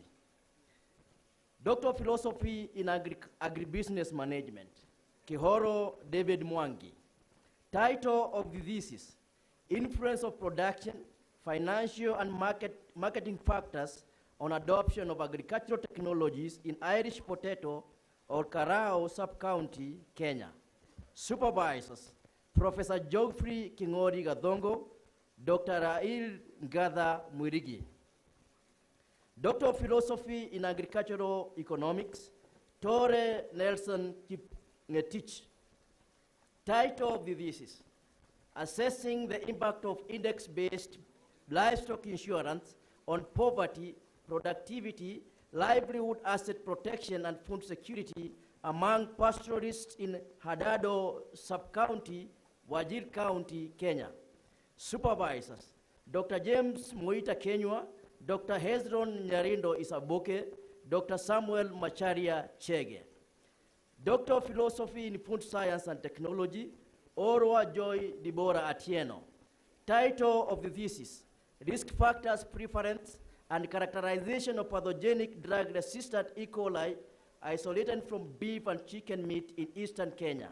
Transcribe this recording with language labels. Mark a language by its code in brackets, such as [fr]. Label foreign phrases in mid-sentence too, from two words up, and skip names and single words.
[en] Doctor of Philosophy in Agribusiness Management, Kihoro David Mwangi. Title of the thesis, Influence of Production, Financial and Marketing Factors on Adoption of Agricultural Technologies in Irish Potato or Karao Sub-County, Kenya. Supervisors, Professor Geoffrey Kingori Gadongo, Dr. Rail Ngatha Mwirigi. Doctor of Philosophy in Agricultural Economics, Tore Nelson Ngetich. Title of the thesis, Assessing the Impact of Index-Based Livestock Insurance on Poverty, Productivity, Livelihood Asset Protection and Food Security among pastoralists in Hadado Sub-County, Wajir County, Kenya. Supervisors, Dr. James Moita Kenywa, Dr. Hezron Nyarindo Isaboke, Dr. Samuel Macharia Chege. Doctor of Philosophy in Food Science and Technology, Orwa Joy Deborah Atieno. Title of the thesis, Risk Factors, Preference, and Characterization of Pathogenic Drug-Resistant E. coli isolated from beef and chicken meat in eastern Kenya.